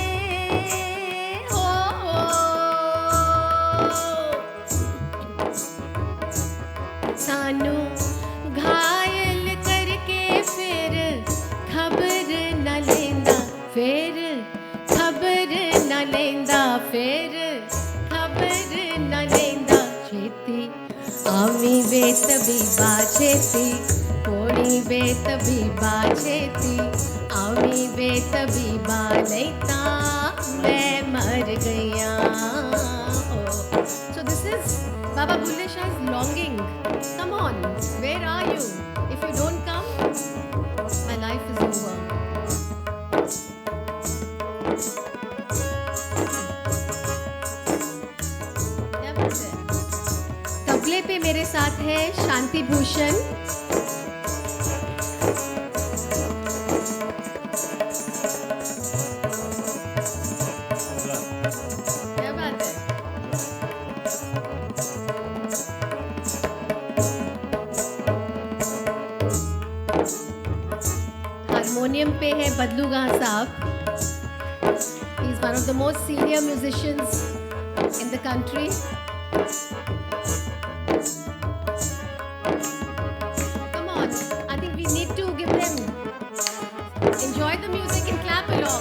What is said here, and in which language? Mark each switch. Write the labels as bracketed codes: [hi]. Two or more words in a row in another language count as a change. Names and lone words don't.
[pa] ਹੋ ਸਾਨੂੰ ਘਾਇਲ ਕਰਕੇ ਫਿਰ ਖ਼ਬਰ ਨਾ ਲੈਂਦਾ, ਫਿਰ ਖ਼ਬਰ ਨਾ ਲੈਂਦਾ, ਫਿਰ ਖ਼ਬਰ ਨਾ ਲੈਂਦਾ। ਛੇਤੀ ਆਵੀਂ ਵੇ ਤਬੀਬਾ ਛੇਤੀ, ਕੋੜੀ ਵੇ ਤਬੀਬਾ ਛੇਤੀ, ਆਵੀਂ ਵੇ ਤਬੀਬਾ ਨਹੀਂ ਤਾਂ ਮੈਂ ਮਰ ਗਿਆ। [en] So this is Baba Bulle Shah's longing. Come on, where are you? If you don't come, my life is over. [hi] क्या बात है? तबले पे मेरे साथ है शांति भूषण। क्या बात है? हारमोनियम पे है बदलूगा साहब। [en] He is one of the most senior musicians in the country. Come on, I think we need to give them, enjoy the music and clap along.